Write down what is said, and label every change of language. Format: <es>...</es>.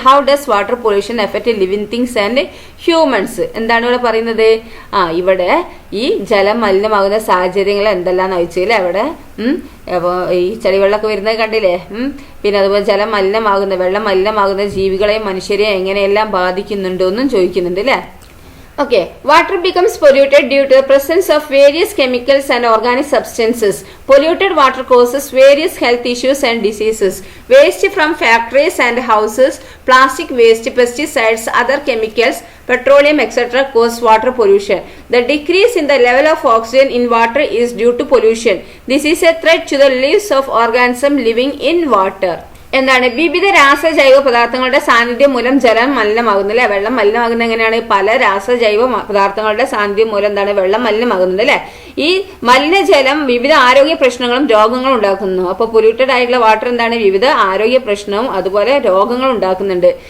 <en>How does water pollution affect living things and humans?</en> <ml>എന്താണ് ഇവിടെ പറയുന്നത്? ഇവിടെ ഈ ജലം മലിനമാകുന്ന സാഹചര്യങ്ങൾ എന്തെല്ലാന്ന് ചോദിച്ചില്ലേ അവിടെ. അപ്പോൾ ഈ ചളിവെള്ളമൊക്കെ വരുന്നത് കണ്ടില്ലേ. പിന്നെ അതുപോലെ ജലം മലിനമാകുന്ന വെള്ളം മലിനമാകുന്ന ജീവികളെയും മനുഷ്യരെയും എങ്ങനെയെല്ലാം ബാധിക്കുന്നുണ്ടോ എന്നും ചോദിക്കുന്നുണ്ട് അല്ലേ.</ml> <en>Okay, water becomes polluted due to the presence of various chemicals and organic substances. Polluted water causes various health issues and diseases. Waste from factories and houses, plastic waste, pesticides, other chemicals, petroleum, etc. cause water pollution. The decrease in the level of oxygen in water is due to pollution. This is a threat to the lives of organisms living in water.</en> <ml>എന്താണ് വിവിധ രാസജൈവ പദാർത്ഥങ്ങളുടെ സാന്നിധ്യം മൂലം ജലം മലിനമാകുന്നില്ല. വെള്ളം മലിനമാകുന്ന എങ്ങനെയാണ്? പല രാസജൈവ പദാർത്ഥങ്ങളുടെ സാന്നിധ്യം മൂലം എന്താണ് വെള്ളം മലിനമാകുന്നത് അല്ലെ. ഈ മലിനജലം വിവിധ ആരോഗ്യ പ്രശ്നങ്ങളും രോഗങ്ങളും ഉണ്ടാക്കുന്നു. അപ്പോൾ പൊല്യൂട്ടഡ് ആയിട്ടുള്ള വാട്ടർ എന്താണ് വിവിധ ആരോഗ്യ പ്രശ്നവും അതുപോലെ രോഗങ്ങളും ഉണ്ടാക്കുന്നുണ്ട്.</ml>